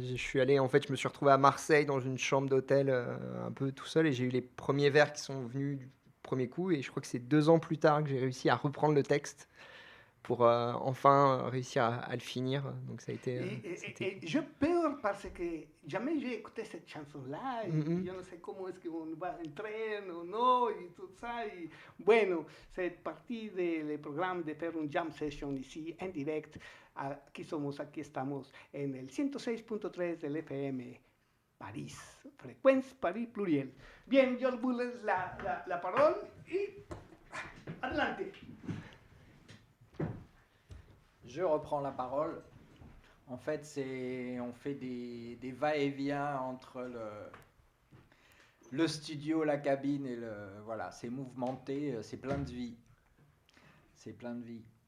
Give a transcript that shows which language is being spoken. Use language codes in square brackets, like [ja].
[fr] Je suis allé, en fait, je me suis retrouvé à Marseille dans une chambre d'hôtel un peu tout seul et j'ai eu les premiers vers qui sont venus du premier coup et je crois que c'est 2 ans plus tard que j'ai réussi à reprendre le texte pour enfin réussir à le finir. Donc ça a été... Et je pleure parce que jamais j'ai écouté cette chanson-là. Je ne sais comment est-ce qu'on va entrer ou non, et tout ça. Et bueno, c'est partie du programme de faire une jam session ici, en direct. [es] Aquí estamos en el 106.3 del FM, París, Fréquence Paris Pluriel. [fr] Bien, yo vous laisse la parole et adelante. Je reprends la parole. En fait, on fait des va-et-vient entre le studio, la cabine et voilà, c'est mouvementé, c'est plein de vie. C'est plein de vie.